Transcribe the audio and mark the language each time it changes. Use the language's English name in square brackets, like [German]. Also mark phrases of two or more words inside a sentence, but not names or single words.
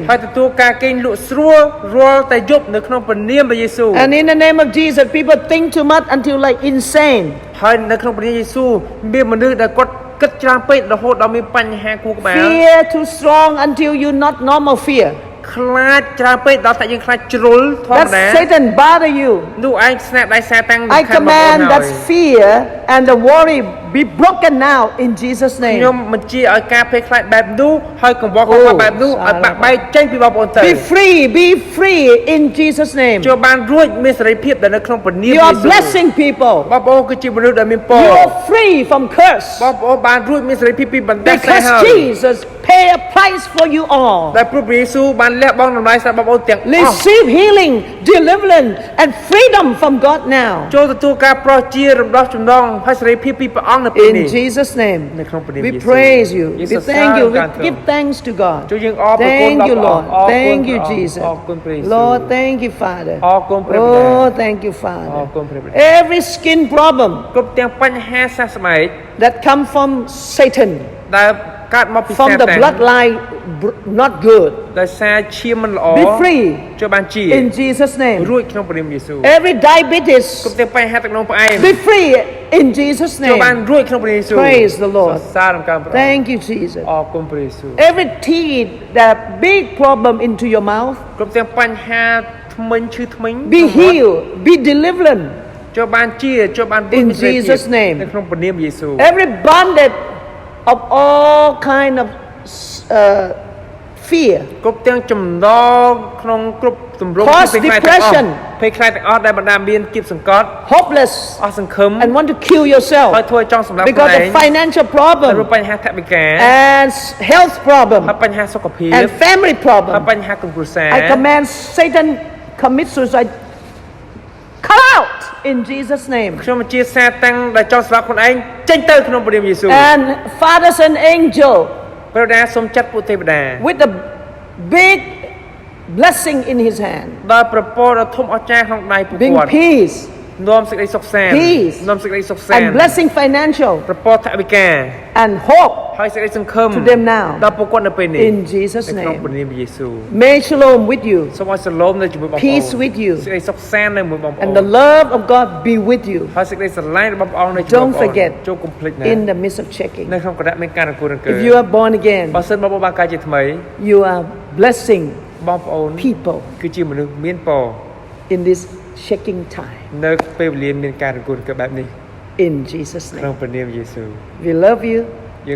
[Khmer] ហើយទទួលការគេងលក់ស្រួលរាល់តែយប់នៅក្នុងព្រះនាមព្រះយេស៊ូវ [English] And in the name of Jesus, people think too much until like insane. [Khmer] ហើយនៅក្នុងព្រះនាមយេស៊ូវមានមនុស្សដែលគាត់គិតច្រើនពេករហូតដល់មានបញ្ហាខួរក្បាល [English] Fear too strong until you not normal fear. [Khmer] ខ្លាចច្រើនពេកដល់តែយើងខ្លាចជ្រុលធម្មតា [English] That Satan bother you. [Khmer] នោះឯងស្នាដៃសាតាំង [English] I command that fear and the worry be broken now in Jesus' [Khmer] ខ្ញុំ [English] name. [Khmer] បញ្ជាឲ្យការភ័យខ្លាចបែបនោះហើយកង្វល់ខកខានបែបនោះឲ្យបាក់បែកចេញពីបងប្អូនទៅ [English] Be free in Jesus' name. [Khmer] ចូលបានរួចមានសេរីភាពដែលនៅក្នុងព្រះនាម [English] You [Khmer] យេ [English] are [Khmer] ស៊ូវ [English] blessing people. [Khmer] បងប្អូនគឺជាមនុស្សដែលមានពរ [English] You are free from curse [Khmer] បងប្អូនបានរួចមានសេរីភាពពីបណ្ដាសាហើយ [English] because Jesus paid a price for you all. [Khmer] ដែលព្រះយេស៊ូវបានលះបង់តម្លៃសម្រាប់បងប្អូនទាំងអស់ [English] Receive healing, deliverance, and freedom from God now. [Khmer] ចូលទទួលការប្រោសជារំដោះចំណងហើយសេរីភាពពីព្រះអង្គនៅពេលនេះ [English] In Jesus' name, [Khmer] នៅក្នុងព្រះនាម [English] we [Khmer] យេស៊ូវ [English] praise you. [Khmer] យេ [English] We [Khmer] ស៊ូវ [English] thank you. [Khmer] សរសើរ [English] We [Khmer] ការទ្រង់ [English] give thanks to God. [Khmer] ជួយយើងអរព្រគុណ [English] Thank [Khmer] ដល់ [English] you, [Khmer] ព្រះ [English] Lord. [Khmer] អង្គអរគុណ [English] Thank you, [Khmer] ព្រះអង្គ [English] Jesus. [Khmer] អរគុណព្រះយេស៊ូវ [English] Lord, thank you, Father. [Khmer] អរគុណព្រះបិតា [English] Oh, thank you, Father. [Khmer] អរគុណព្រះបិតា [English] Every skin problem [Khmer] គ្រប់ទាំងបញ្ហាសះស្បែក [English] that come from Satan, [Khmer] ដែលកើតមកពីសា [English] from the [Khmer] តាំង [English] bloodline not good, [Khmer] ដោយសារឈាមមិនល្អ [English] be free [Khmer] ជួយបានជា [English] in Jesus' name. [Khmer] រួចក្នុងព្រះនាមយេស៊ូវ [English] Every diabetes, [Khmer] គ្រប់ទាំងបញ្ហាទឹកនោមផ្អែម [English] be free in Jesus' [Khmer] ជួយបាន [English] name. [Khmer] រួចក្នុងព្រះនាមយេស៊ូវ [English] Praise the Lord. [Khmer] សរសើរអំការព្រះអង្គ [English] Thank you, Jesus. [Khmer] អរគុណព្រះយេស៊ូវ [English] Every teeth that big problem into your mouth, [Khmer] គ្រប់ទាំងបញ្ហាធ្មេញឈឺធ្មេញ [English] be healed, be delivered. [Khmer] ជួយបានជាជួយបានរួច [English] In [Khmer] មានសេរីភាព [English] Jesus' name. [Khmer] នៅក្នុងព្រះនាមយេស៊ូវ [English] Every bondage of all kind of fear, [Khmer] គ្រប់ទាំងចំណងក្នុងគ្រប់ទម្រង់ [English] Cause [Khmer] ភ័យខ្លាចទាំងអស់ [English] depression [Khmer] ភ័យខ្លាចទាំងអស់ដែលបណ្ដាមានគៀបសង្កត់ [English] hopeless, [Khmer] អស់សង្ឃឹម [English] and want to kill yourself [Khmer] ហើយធ្វើឲ្យចង់សម្លាប់ខ្លួន [English] because [Khmer] ឯ [English] of [Khmer] ង [English] financial [Khmer] ហើយ [English] problem [Khmer] បញ្ហាថវិកា [English] and health [Khmer] ហើយ [English] problem [Khmer] បញ្ហាសុខភាព [English] and family [Khmer] ហើយ [English] problem. [Khmer] បញ្ហាក្នុងគ្រួសារ [English] I command Satan commit suicide. Come out in Jesus' name. [Khmer] ខ្ញុំបញ្ជាសាតាំងដែលចង់សម្លាប់ខ្លួនឯងចេញទៅក្នុងព្រះនាមយេស៊ូវ [English] And Father and angel [Khmer] ព្រះបិតាសូមចាត់ពួកទេវតា [English] with a big blessing in his hand, [Khmer] ដោយប្រពោដ៏ធំអស្ចារ្យក្នុងដៃពួក [English] bring [Khmer] គាត់ [English] peace [Khmer] នាំសេចក្តីសុខសាន្ត [English] Peace [Khmer] នាំសេចក្តីសុខសាន្ត [English] and blessing financial [Khmer] ប្រពោថវិកា [English] and hope [Khmer] ហើយសេចក្តីសង្ឃឹម [English] to them now. [Khmer] ដល់ពួកគាត់នៅពេលនេះ [English] In Jesus' [Khmer] នៅក្នុង [English] name. [Khmer] ព្រះនាមយេស៊ូវ [English] May shalom with you [Khmer] សូមឲ្យសឡូមនៅជាមួយបងប្អូន [English] Peace with you. [Khmer] សេចក្តីសុខសាន្តនៅជាមួយបងប្អូ [English] and [Khmer] ន [English] the love of God be with you [Khmer] ហើយសេចក្តីស្រឡាញ់របស់ព្រះអង្គនៅជាមួយបង [English] Don't [Khmer] ប្អូន [English] forget [Khmer] ចូលកុំភ្លេចណា [English] in the midst of checking. [Khmer] នៅក្នុងគណៈមានការរង្គោះរង្គើ [English] If you are born again, [Khmer] បើសិនបងប្អូនបានកើតជាថ្មី [English] you are blessing [Khmer] បងប្អូន [English] people [Khmer] គឺជាមនុស្សមានពរ [English] in this checking time. [Khmer] នៅពេលវេលាមានការរង្គោះរង្គើបែបនេះ [English] In Jesus' [Khmer] ក្នុង [English] name. [Khmer] ព្រះនាមយេស៊ូវ [English] We love you